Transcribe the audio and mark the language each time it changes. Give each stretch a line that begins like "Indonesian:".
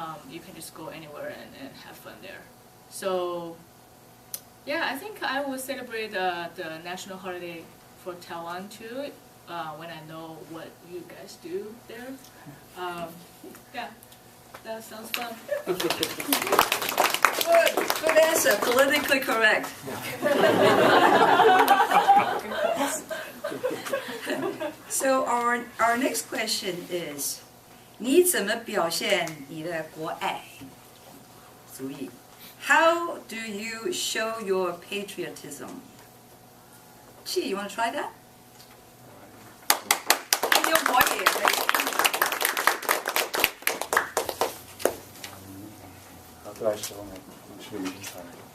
English: You can just go anywhere and have fun there. So yeah, I think I will celebrate the national holiday for Taiwan too when I know what you guys do there. Yeah, that sounds fun. Good answer, politically correct. So our next question is,
Chinese: 你怎么表现你的国爱主义?
English: How do you show your patriotism? Chi, you want to try that?
Chinese: 用国语也可以。
English: How do I show my patriotism?